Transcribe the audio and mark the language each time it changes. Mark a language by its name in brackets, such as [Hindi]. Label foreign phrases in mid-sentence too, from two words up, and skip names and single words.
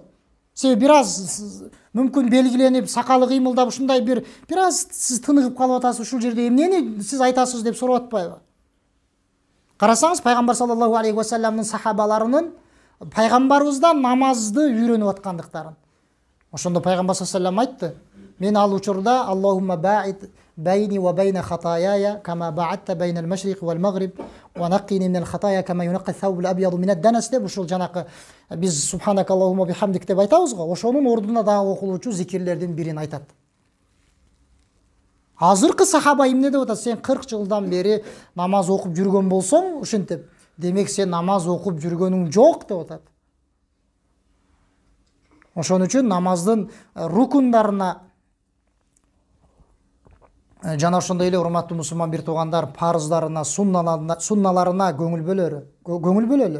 [Kyrgyz] Себеби бир аз мүмкүн белгиленип, сакалы кыймылдап ушундай бир аз сиз тыныгып калып атасыз, ушул жерде эмнени сиз айтасыз деп сурап атпайбы? Карасаңыз, пайгамбар [Arabic] صلى الله [Kyrgyz] вассаламдын сахабаларынын пайгамбарыбыздан намазды үйрөнүп аткандыктарын. Ошондо пайгамбар [Arabic] صلى الله [Kyrgyz] айтты: "Мен ал учурда [Arabic] اللهم باعد بيني وبين خطاياي كما باعدت بين المشرق والمغرب ونقني من الخطايا كما ينقى الثوب الأبيض من الدنس" [Kyrgyz] деп ушул жанакы биз [Arabic] سبحانك اللهم بحمدك [Kyrgyz] деп айтабыз го. Ошонун ордуна дагы окулуучу зикирлердин бирин айтат. Азыркы сахаба эмне деп атат? Сен 40 жылдан бери намаз окуп жүргөн болсоң, ушинтип, демек сен намаз окуп жүргөнүң жок деп атат. Ошон үчүн намаздын рукундарына жана ошондой эле урматтуу мусулман бир туугандар, парыздарына, сунналарына көңүл бөлөлү.